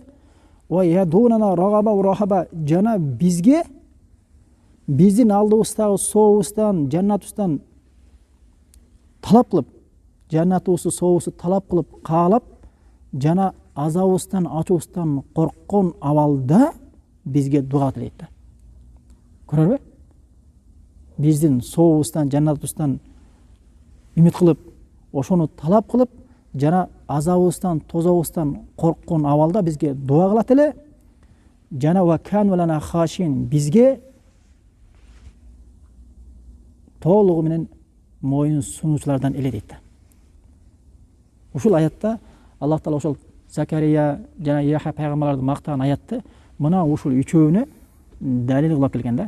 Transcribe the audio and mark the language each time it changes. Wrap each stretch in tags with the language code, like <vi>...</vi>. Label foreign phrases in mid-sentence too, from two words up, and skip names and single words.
<ar>ويدعوننا رغبا ورهبا,</ar> <ky>жана бизге биздин алдыбыздагы сообуздан, жаннатыбыздан талап кылып, жаннатыбызды сообузду талап кылып, каалап, жана азабыбыздан, ачуубуздан корккон абалда бизге дуа тилейт да. Көрөрбү? Биздин сообуздан, жаннатыбыздан үмүт кылып, ошону талап кылып, жана азабыбыздан, тозобуздан корккон абалда бизге дуа кылат эле. Жана</ky> <ar>وكانوا لنا خاشعين,</ar> <ky>бизге толугу менен моюн сунуучулардан эле дейт да. Ушул аятта Аллах Таала ошол Закария жана Яхья пайгамбарларды мактаган аятты мына ушул үчөөнө далил кылып келген да.</ky>